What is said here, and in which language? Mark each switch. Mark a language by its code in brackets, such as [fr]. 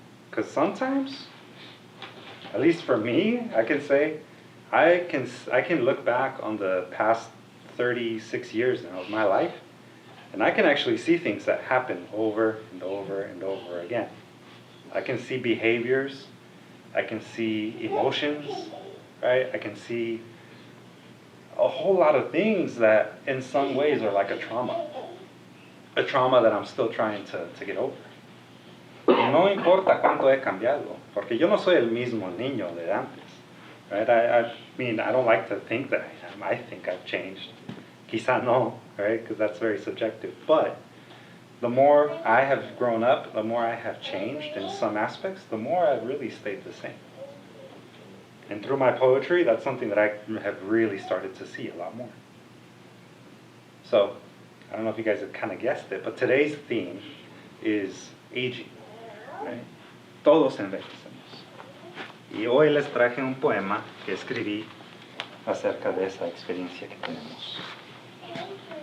[en] Because sometimes, at least for me, I can say, I can look back on the past 36 years now of my life, and I can actually see things that happen over and over and over again. I can see behaviors. I can see emotions, right? I can see a whole lot of things that in some ways are like a trauma that I'm still trying to get over. [es] Y no importa cuánto he cambiado, porque yo no soy el mismo niño de antes, right? [en] I mean, I don't like to think that I am. I think I've changed. [es] Quizá no, [en] right? Because that's very subjective. But the more I have grown up, the more I have changed in some aspects, the more I've really stayed the same. And through my poetry, that's something that I have really started to see a lot more. So, I don't know if you guys have kind of guessed it, but today's theme is aging, right? [es] Todos envejecemos. Y hoy les traje un poema que escribí acerca de esa experiencia que tenemos.